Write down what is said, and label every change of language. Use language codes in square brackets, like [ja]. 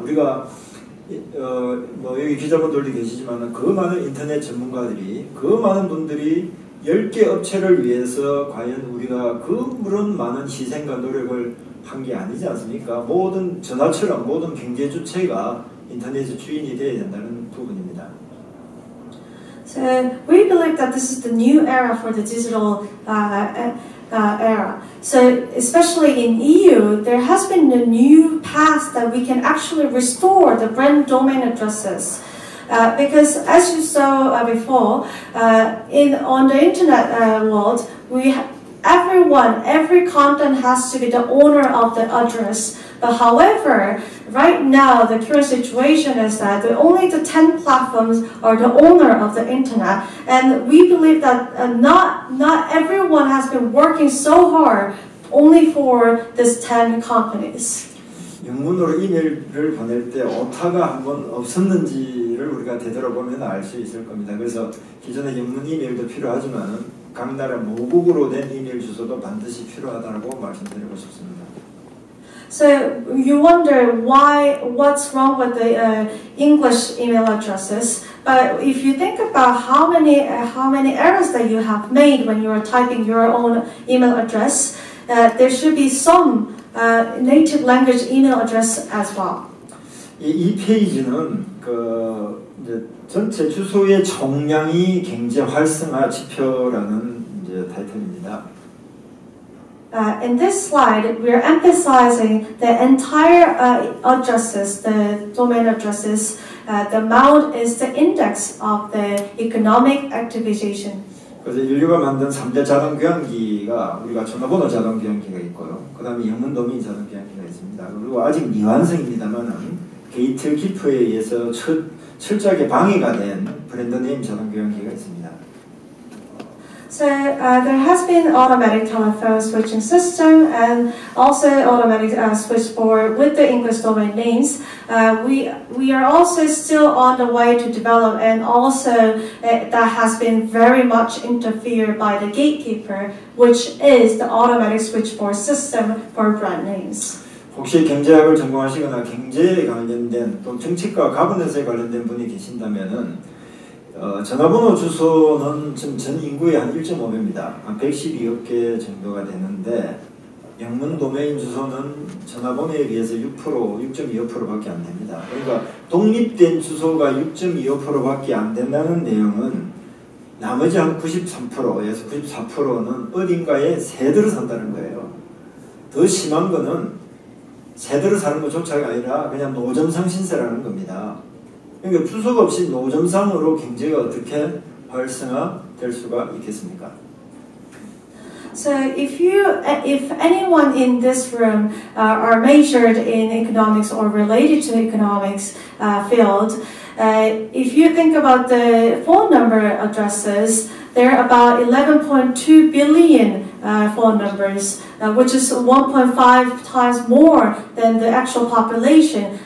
[ko] 우리가 뭐 여기 기자분들도 계시지만 그 많은 인터넷 전문가들이 그 많은 분들이 10개 업체를 위해서 과연 우리가 그런 많은 희생과 노력을 한 게 아니지 않습니까? 모든 전화처럼 모든 경제 주체가 인터넷의 주인이 되어야 된다는 부분입니다. [en] So we believe that this is the new era for the digital era. So especially in EU, there has been a new path that we can actually restore the brand domain addresses. Because as you saw before, on the internet world, every content has to be the owner of the address. But however, right now the current situation is that only the 10 platforms are the owner of the internet, and we believe that not everyone has been working so hard only for these 10 companies. [ko] 영문으로 이메일을 보낼 때 오타가 한번 없었는지를 우리가 되돌아보면 알 수 있을 겁니다. 그래서 기존의 영문 이메일도 필요하지만 각 나라 모국어로 된 이메일 주소도 반드시 필요하다고 말씀드리고 싶습니다. [en] So you wonder what's wrong with the English email addresses. But if you think about how many errors that you have made when you are typing your own email address, there should be some native language email address as well. [ko] 이 페이지는 이제 전체 주소의 총량이 경제 활성화 지표라는 이제 타이틀입니다. [en] In this slide, we are emphasizing the entire addresses, the domain addresses. The amount is the index of the economic activation. [ko] 그래서 인류가 만든 3대 자동 교환기가 우리가 전화번호 자동 교환기가 있고요. 그 다음에 영문 도메인 자동 교환기가 있습니다. 그리고 아직 미완성입니다만은 게이트키퍼에 의해서 철저하게 방해가 된 브랜드 네임 자동 교환기가 있습니다. [en] So there has been automatic telephone switching system and also automatic switchboard with the English domain names. We are also still on the way to develop, and also that has been very much interfered by the gatekeeper, which is the automatic switchboard system for brand names. [ko] 혹시 경제학을 전공하시거나 경제에 관련된 또 정책과 가버넌스에 관련된 분이 계신다면은 전화번호 주소는 지금 전 인구의 한 1.5배입니다. 한 112억 개 정도가 되는데 영문 도메인 주소는 전화번호에 비해서 6.25%밖에 안 됩니다. 그러니까 독립된 주소가 6.25%밖에 안 된다는 내용은 나머지 한 93%에서 94%는 어딘가에 새들을 산다는 거예요. 더 심한 거는 새들을 사는 것조차가 아니라 그냥 노점상 신세라는 겁니다. 그러니까 주소가 없이 노점상으로 경제가 어떻게 활성화될 수가 있겠습니까? [en] So if anyone in this room are majored in economics or related to economics field, if you think about the phone number addresses, there are about 11.2 billion phone numbers, which is 1.5 times more than the actual population.